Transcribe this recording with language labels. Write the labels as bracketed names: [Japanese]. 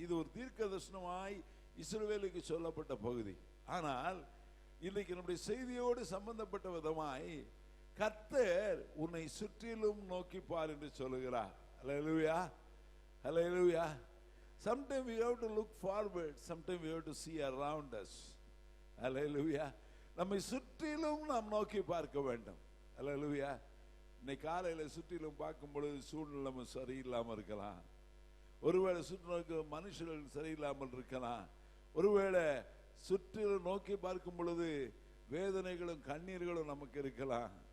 [Tamil] இது ஒரு தீர்க்கதரிசனமாய் இஸ்ரவேலுக்கு சொல்லப்பட்ட பகுதி. ஆனால் இன்னைக்கு நம்முடைய செய்தியோடு சம்பந்தப்பட்ட விதமாய் கர்த்தர் உன்னை சுற்றிலும் நோக்கி பார் என்று சொல்லுகிறார். [English] Hallelujah. Hallelujah. Sometimes we have to look forward, sometimes we have to see around us. Hallelujah. [Tamil] நம்மை சுற்றிலும் நாம் நோக்கி பார்க்க வேண்டும். Hallelujah. இன்னைக்கு காலையில் சுற்றிலும் பார்க்கும் பொழுது சூழ்நிலை சரியில்லாமல் இருக்கலாம். ஒருவேளை சுற்றி மனுஷர்கள் சரியில்லாமல் இருக்கலாம். ஒருவேளை சுற்றிலும் நோக்கி பார்க்கும் பொழுது வேதனைகளும் கண்ணீர்களும் நமக்கு இருக்கலாம்.